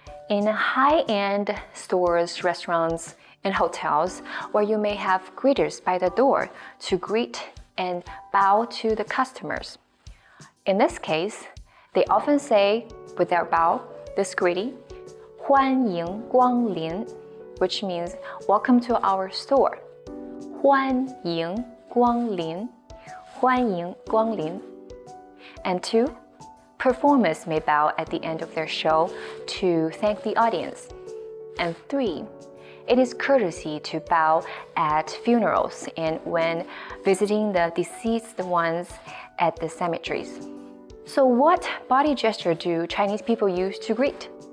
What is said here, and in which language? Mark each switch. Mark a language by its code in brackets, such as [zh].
[en] In high-end stores, restaurants, and hotels, where you may have greeters by the door to greet and bow to the customers. In this case, they often say, with their bow, this greeting, [zh] 欢迎光临, [en] which means welcome to our store. [zh] 欢迎光临, 欢迎光临. [en] And 2, performers may bow at the end of their show to thank the audience. And 3, it is courtesy to bow at funerals and when visiting the deceased ones at the cemeteries. So what body gesture do Chinese people use to greet?